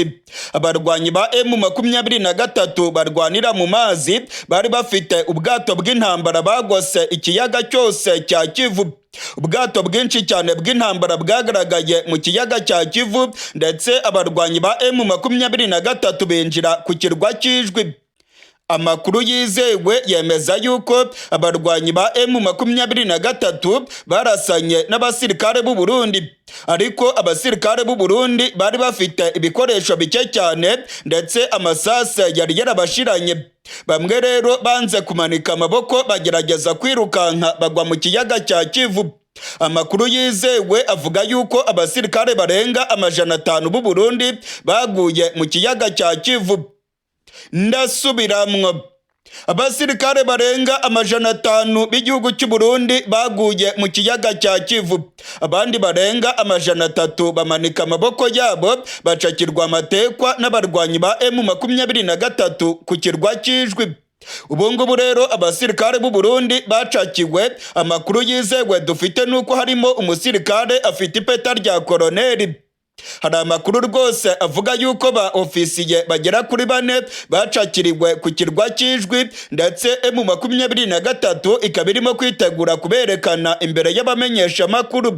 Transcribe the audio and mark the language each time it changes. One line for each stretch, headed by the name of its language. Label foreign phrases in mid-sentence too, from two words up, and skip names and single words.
Rundi: Abarwanyi ba M23 barwanira mu mazi bari bafite ubwato bw'intambara bagose ikiyaga cyose cya Kivu. Ubwato bwinshi cyane bw'intambara bwagaragaye mu kiyaga cya Kivu, ndetse abarwanyi ba M23 binjira ku kirwa cy'Idjwi. Amakuru yizewe yemeza yuko abarwanyi ba M23 barasanye n'abasirikare b'u Burundi, ariko abasirikare b'u Burundi bari bafite ibikoresho bike cyane, ndetse amasase yari yarabashiranye. Bamwe rero banze kumanika amaboko bagerageza kwirukanka bagwa mu kiyaga cya Kivu. Amakuru yizewe avuga yuko abasirikare barenga 500 b'u Burundi baguye mu kiyaga cya Kivu. Ndasubiramwo, abasirikare barenga 500 b'igihugu cy'u Burundi baguye mu kiyaga cya Kivu, abandi barenga 300 bamanika amaboko yabo bacakirwa amatekwa n'abarwanyi ba M23 ku kirwa cy'Idjwi. Ubu ngubu rero abasirikare b'u Burundi bacakiwe. Amakuru yizewe dufite nuko harimo umusirikare afite ipeta rya koloneli. Hari amakuru rwose avuga yuko ba ofisiye bagera kuri 4 bacakiriwe ku kirwa cy'Idjwi, ndetse M23 ikaba irimo kwitegura kuberekana imbere y'abamenyesha amakuru.